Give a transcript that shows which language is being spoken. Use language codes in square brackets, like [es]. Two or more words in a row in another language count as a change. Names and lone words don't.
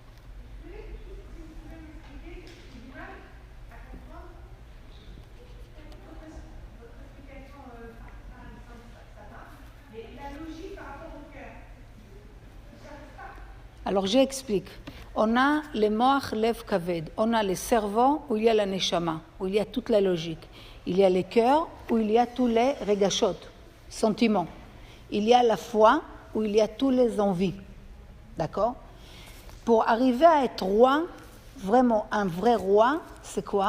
[fr] Alors, j'explique. On a le [he] מוח לב כבד. [fr] On a le cerveau où il y a la neshama, où il y a toute la logique. Il y a le cœur où il y a tous les regashot, sentiments. Il y a la foi où il y a toutes les envies. D'accord? Pour arriver à être roi, vraiment un vrai roi, c'est quoi?